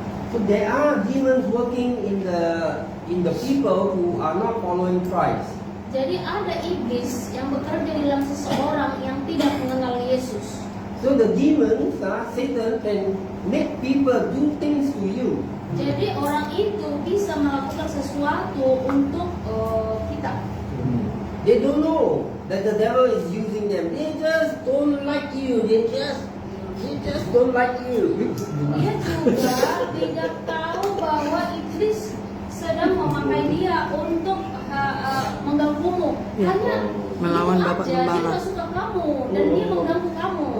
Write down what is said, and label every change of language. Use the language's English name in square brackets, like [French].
[English] So there are demons working in the in the people who are not following Christ. [Indonesian] Jadi ada iblis yang bekerja di dalam seseorang yang tidak mengenal Yesus. [English] So the demons, Satan can make people do things to you. [Indonesian] Jadi orang itu bisa melakukan sesuatu untuk kita. [English] They don't know that the devil is using them. They just don't like you. They just don't like you. [Indonesian] Dia juga tidak tahu bahwa iblis sedang memakai dia untuk mengganggumu. Ya, Hanya melawan itu Bapak aja, Gembala. Dia nggak suka kamu dan dia mengganggu kamu.